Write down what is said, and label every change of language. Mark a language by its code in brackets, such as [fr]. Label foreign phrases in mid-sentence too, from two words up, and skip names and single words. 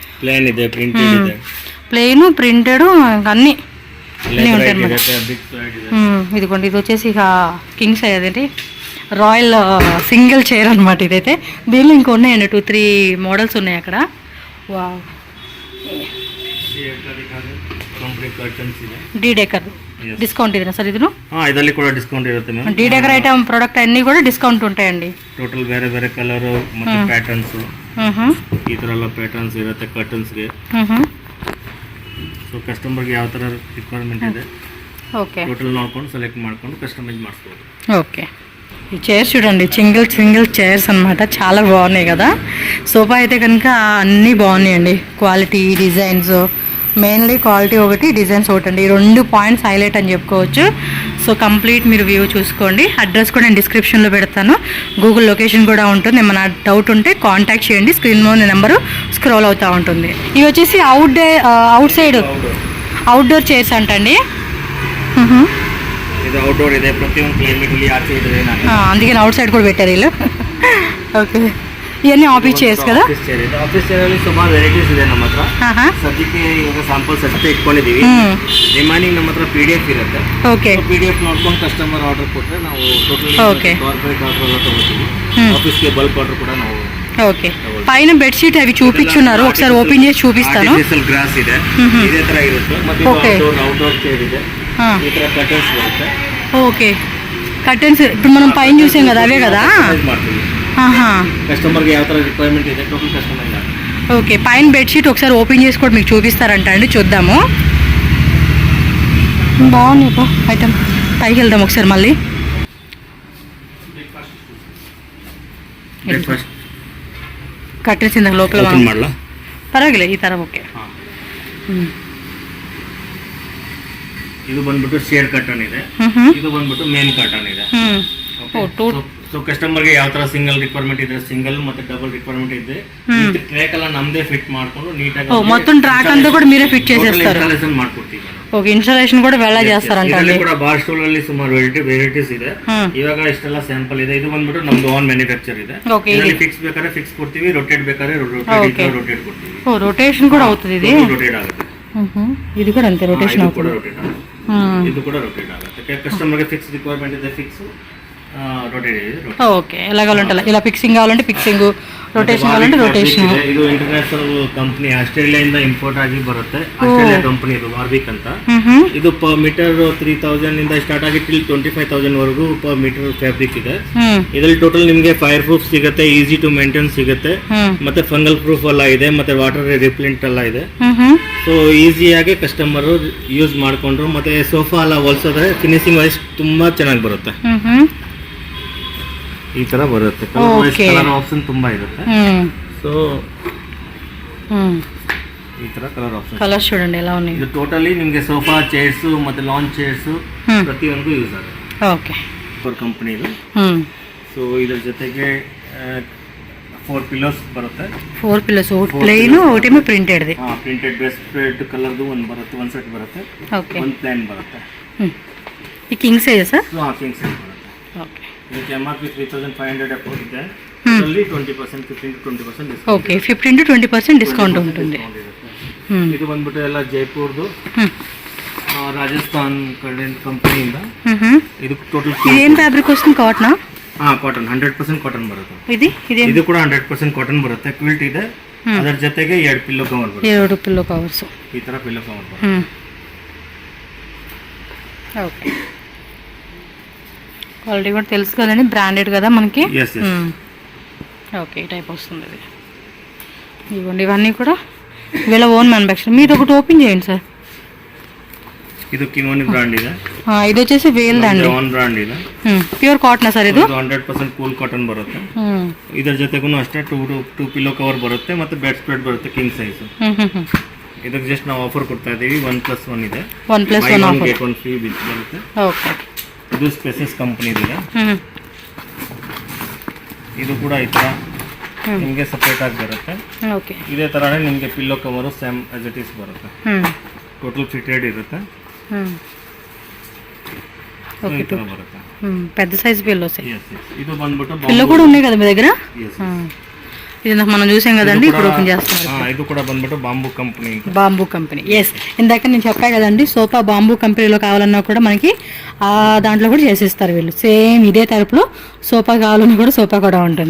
[en] plain printed [te] అన్నీ ఉంటాయి అన్నమాట. ఇదిగోండి, ఇది వచ్చేసి ఇక [en] king size [te] అదేంటి [en] royal single chair [te] అనమాట ఇదైతే. దీనిలో ఇంకా ఉన్నాయండి 2-3 మోడల్స్ ఉన్నాయి అక్కడ. వావ్, [kn] ಡಿ ಡೆಕರ್ ಡಿಸ್ಕೌಂಟ್ ಇದೆನಾ ಸರ್? ಇದನ್ನು ಇದರಲ್ಲಿ ಕೂಡ ಡಿಸ್ಕೌಂಟ್ ಇರುತ್ತೆ ಮ್ಯಾಮ್. ಡಿ ಡೆಕರ್ [en] item product [kn] ಅన్నీ ಕೂಡ ಡಿಸ್ಕೌಂಟ್ ఉంటాయండి. ಟೋಟಲ್ ಬೇರೆ ಬೇರೆ ಕಲರ್ ಮತ್ತೆ ಪ್ಯಾಟರ್ನ್ಸ್, ಈ ತರ ಎಲ್ಲ ಪ್ಯಾಟರ್ನ್ಸ್ ಇರುತ್ತೆ ಕರ್ಟನ್ಸ್ ಗೆ. ಸೊ ಕಸ್ಟಮರ್ ಗೆ ಯಾವ ತರ ರಿಕ್ವೈರ್ಮೆಂಟ್ ಇದೆ ಓಕೆ ಟೋಟಲ್ ನೋಡ್ಕೊಂಡು ಸೆಲೆಕ್ಟ್ ಮಾಡ್ಕೊಂಡು ಕಸ್ಟಮೈಸ್ ಮಾಡಿಸ್ಬೋದು. [te] ఓకే, ఈ చైర్స్ చూడండి, [en] single chairs [te] అన్నమాట. చాలా బాగున్నాయి కదా. సోఫా అయితే కనుక అన్నీ బాగున్నాయండి. క్వాలిటీ, డిజైన్స్, [en] mainly quality [te] ఒకటి, డిజైన్స్ ఒకటి అండి. ఈ 2 [en] points highlight [te] అని చెప్పుకోవచ్చు. [en] so complete [te] మీరు వ్యూ చూసుకోండి. అడ్రస్ కూడా నేను డిస్క్రిప్షన్లో పెడతాను, [en] Google location [te] కూడా ఉంటుంది. ఏమైనా డౌట్ ఉంటే కాంటాక్ట్ చేయండి, స్క్రీన్లో నెంబరు స్క్రోల్ అవుతూ ఉంటుంది. ఇవి వచ్చేసి [en] out side outdoor chairs [te] అంటండి. [kn] అవుట్డోర్ ಇದೆ, ಪ್ರತಿಯೊಂದು ಕ್ಲೈಮೇಟ್ ಅಲ್ಲಿ ಆಚೆ ಇದೆ, [te] అందుకని [en] out side [te] కూడా పెట్టారు వీళ్ళు. ఓకే, ఇవన్నీ [en] office chairs [te] కదా. [en] office chair [kn] ಅಲ್ಲಿ ಸುಮಾರು ವೆರೈಟೀಸ್ ಇದೆ ನಮ್ಮ ಹತ್ರ. ಸದ್ಯಕ್ಕೆ ಇವಾಗ ಸಾಂಪಲ್ಸ್ ಅಷ್ಟೇ ಇಟ್ಕೊಂಡಿದೀವಿ. ರಿಮೈನಿಂಗ್ ನಮ್ಮ ಹತ್ರ PDF ಇರುತ್ತೆ. ಓಕೆ, PDF ನೋಡ್ಕೊಂಡು [en] customer order [kn] ಕೊಟ್ಟರೆ ನಾವು [en] total corporate order [kn] ಎಲ್ಲ ತಗೋತೀವಿ. ಆಫೀಸ್ಗೆ [en] bulk order [kn] ಕೂಡ ನಾವು. [te] ఓకే, పైన బెడ్షీట్ అవి చూపించున్నారు, ఒకసారి ఓపెన్ చేసి చూపిస్తాను. [kn] గ్రాస్ ಇದೆ, ఇదే ತರ ఇರುತ್ತೆ. ಮತ್ತೆ [en] outdoor chair [kn] ಇದೆ, ఈ ತರ కర్టన్స్ ಬರುತ್ತೆ. [te] ఓకే, కర్టన్స్ ఇప్పుడు మనం పైన చూసాం కదా, అవే కదా. [kn] కస్టమర్ కి ಯಾವ ತರ రిక్వైర్మెంట్ ಇದೆ [en] total customise. [te] ఓకే, పైన బెడ్షీట్ ఒకసారి ఓపెన్ చేసి కూడా మీకు చూపిస్తారంట అండి, చూద్దాము. బాగుంది ఐటమ్. పైకి వెళ్దాం ఒకసారి మళ్ళీ. కట్టేసి లోపల పర్వాలేదు, ఈ తరం ఓకే. [kn] ಇದು ಬಂದ್ಬಿಟ್ಟು [en] sheer curtain [kn] ಇದೆ, ಇದು ಬಂದ್ಬಿಟ್ಟು [en] main curtain [kn] ಇದೆ. ಸೊ ಕಸ್ಟಮರ್ ಗೆ ಯಾವ ತರ [en] single requirement [kn] ಇದೆ, ಸಿಂಗಲ್ ಮತ್ತೆ [en] double requirement [kn] ಇದೆ, ಟ್ರ್ಯಾಕ್ ಎಲ್ಲ ನಮ್ದೇ ಫಿಟ್ ಮಾಡ್ಕೊಂಡು ನೀಟಾಗಿ [te] మొత్తం ట్రాక్ అంతా కూడా మీరే ఫిట్ చేసేస్తారు. [kn] ಇನ್ಸ್ಟಾಲೇಷನ್ ಮಾಡ್ಕೊಡ್ತೀವಿ. [te] ఓకే, ఇన్స్టాలేషన్ కూడా వెళ్ళ చేస్తారంట. [kn] ಇದರಲ್ಲಿ ಕೂಡ [en] bar stool [kn] ಅಲ್ಲಿ ಸುಮಾರು ವೆರೈಟೀಸ್ ಇದೆ. ಇವಾಗ ಇಷ್ಟೆಲ್ಲ ಸ್ಯಾಂಪಲ್ ಇದೆ. ಇದು ಬಂದ್ಬಿಟ್ಟು ನಮ್ದು [en] own manufacture [kn] ಇದೆ. ಇದರಲ್ಲಿ ಫಿಕ್ಸ್ ಬೇಕಾದ್ರೆ ಫಿಕ್ಸ್ ಕೊಡ್ತೀವಿ, ರೊಟೇಟ್ ಬೇಕಾದ್ರೆ ರೊಟೇಟ್ ಕೊಡ್ತೀವಿ. [te] ఓ రొటేషన్ కూడా అవుతుంది ఇది. [kn] ರೊಟೇಟ್ ಆಗುತ್ತೆ. [te] ఇది కూడా అంతే రొటేషన్ అవుతుంది. [kn] ಇದು ಕೂಡ ರೊಟೇಟ್ ಆಗುತ್ತೆ. ಕಸ್ಟಮರ್ ಗೆ [en] fix requirement [kn] ಇದೆ, [en] fix rotate. [te] ఓకే, ఎలా కావాలంటే ఇలా ఫిక్సింగ్ కావాలంటే ఫిక్సింగ్, రొటేషన్ కావాలంటే రొటేషన్. [kn] ಇದು [en] international company, [kn] ಆಸ್ಟ್ರೇಲಿಯಾದಿಂದ ಇಂಪೋರ್ಟ್ ಆಗಿ ಬರುತ್ತೆ. [en] Australia company [kn] ಇದು, ವಾರ್ವಿಕ್ ಅಂತ. ಇದು [en] per meter [kn] 3000 ಇಂದ ಸ್ಟಾರ್ಟ್ ಆಗಿ ಟಿಲ್ 25,000 ವರೆಗೂ [en] per meter fabric [kn] ಇದೆ. ಇದರಲ್ಲಿ ಟೋಟಲ್ ನಿಮಗೆ [en] fire proof [kn] ಸಿಗುತ್ತೆ, [en] easy to maintain [kn] ಸಿಗುತ್ತೆ, ಮತ್ತೆ [en] fungal proof [kn] ಎಲ್ಲ ಇದೆ, ಮತ್ತೆ [en] water repellent [kn] ಎಲ್ಲ ಇದೆ. ಸೊ ಈಸಿಯಾಗಿ [en] customer use [kn] ಮಾಡ್ಕೊಂಡ್ರು. ಮತ್ತೆ ಸೋಫಾ ಎಲ್ಲ ಹೊಲ್ಸೋದ್ರೆ [en] finishing wise [kn] ತುಂಬಾ ಚೆನ್ನಾಗಿ ಬರುತ್ತೆ. ಈ ತರ ಬರುತ್ತೆ. [en] colour option [kn] ತುಂಬಾ ಇರುತ್ತೆ. ಸೊ ಈ ತರ [en] colour option, [te] ಕಲರ್ చూడండి ఎలా ఉన్నాయి. [kn] ಇದು ಟೋಟಲಿ ನಿಮಗೆ [en] sofa chairs [kn] ಮತ್ತೆ [en] lawn chairs [kn] ಪ್ರತಿಯೊಂದು ಯೂಸ್ ಆಗುತ್ತೆ. ಓಕೆ, [en] for company [kn] ಇದು. ಸೊ ಇದರ ಜೊತೆಗೆ 4 ಪಿಲ್ಲೋಸ್ ಬರುತ್ತೆ. 4 [te] ಪಿಲ್ಲೋಸ್, ಪ್ಲೇನ್ ఒకటేమో ప్రింటెడ్ ది. [en] printed best print colour [kn] ಒಂದು ಬರುತ್ತೆ, ಒಂದು ಸೆಟ್ ಬರುತ್ತೆ. ಓಕೆ, ಒಂದು ಪ್ಲಾನ್ ಬರುತ್ತೆ. ಈ [en] king size [kn] ಸರ್? [en] king size [kn] ಬರುತ್ತೆ. ಓಕೆ, ಇದಕ್ಕೆ MRP 3500 ಅಪ್ಪ ಇದೆ. ಇದರಲ್ಲಿ 20% 15-20% ಡಿಸ್ಕೌಂಟ್. [te] ಓಕೆ, 15-20% ಡಿಸ್ಕೌಂಟ್ ఉంటుంది. [kn] ಇದು ಬಂದ್ಬಿಟ್ಟು ಎಲ್ಲ ಜೈಪುರ್ದು, ರಾಜಸ್ಥಾನ್ ಕಂಪನಿಯಿಂದ. ಇದು ಟೋಟಲ್ ಏನ್ ಫ್ಯಾಬ್ರಿಕ್ ವస్తుంది? ಕಾಟನ್? ಕಾಟನ್, 100% ಕಾಟನ್ ಬರುತ್ತೆ. ಇದು ಕೂಡ 100% ಕಾಟನ್ ಬರುತ್ತೆ. ಕ್ವಿಲ್ಟ್ ಇದೆ, ಅದರ ಜೊತೆಗೆ 2 [en] pillow cover [kn] ಬರುತ್ತೆ. 2 [en] pillow covers, [kn] ಈ ತರ [en] pillow cover [kn] ಬರುತ್ತೆ. [te] ఓకే, క్వాలిటీ కూడా తెలుసు కదండి, బ్రాండెడ్ కదా మనకి. ఓకే, ఈ టైప్ వస్తుంది ఇది. ఇవ్వండి, ఇవన్నీ కూడా వీళ్ళ [en] own manufacture. [te] మీరు ఒకటి ఓపెన్ చేయండి సార్. [kn] ಇದು ಕಿಮೋನಿ ಬ್ರಾಂಡ್ ಇದೆ. [te] ಇದು వచ్చేసి వేల్ అండి, [en] own brand [kn] ಇದೆ. [en] pure cotton sir [kn] ಇದು. 100% [en] cool cotton [kn] ಬರುತ್ತೆ. ಇದರ ಜೊತೆಗೂ ಅಷ್ಟೇ 2 [en] pillow cover [kn] ಬರುತ್ತೆ, ಮತ್ತೆ [en] bed spread [kn] ಬರುತ್ತೆ [en] king size. [kn] ಇದಕ್ಕೆ ಜಸ್ಟ್ ನಾವು ಆಫರ್ ಕೊಡ್ತಾ ಇದೀವಿ, 1+1 ಇದೆ. 1+1 ಆಫರ್, [en] get 1 free [kn] ಬರುತ್ತೆ. ಓಕೆ, ಇದು ಸ್ಪೆಸಸ್ ಕಂಪನಿ ಇದೆ. ಇದು ಕೂಡ ಈ ಥರ ನಿಮಗೆ ಸಪ್ರೇಟಾಗಿ ಬರುತ್ತೆ. ಓಕೆ, ಇದೇ ಥರನೇ ನಿಮಗೆ [en] pillow cover same as it is [kn] ಬರುತ್ತೆ. [en] total fitted [kn] ಇರುತ್ತೆ. So, ಈ ಥರ ಬರುತ್ತೆ. [te] పెద్ద [en] size pillows. [kn] ಇದು ಬಂದ್ಬಿಟ್ಟು [te] పిల్లో కూడా ఉన్నాయి కదా మీ దగ్గర? [en] Yes. [te] ఇది మనం చూసాం కదండి, ఇప్పుడు ఓపెన్ చేస్తున్నారు. ఇది కూడా ಬಂದ್ಬಿಟ್ಟು [en] Bamboo company. Bamboo company, [te] ఎస్. ఇందాక నేను చెప్పా కదండి, సోఫా బాంబూ కంపెనీలో కావాలన్నా కూడా మనకి ఆ దాంట్లో కూడా చేసిస్తారు వీళ్ళు. సేమ్ ఇదే టైప్లో సోఫా కావాలన్నా కూడా సోఫా కూడా ఉంటుంది.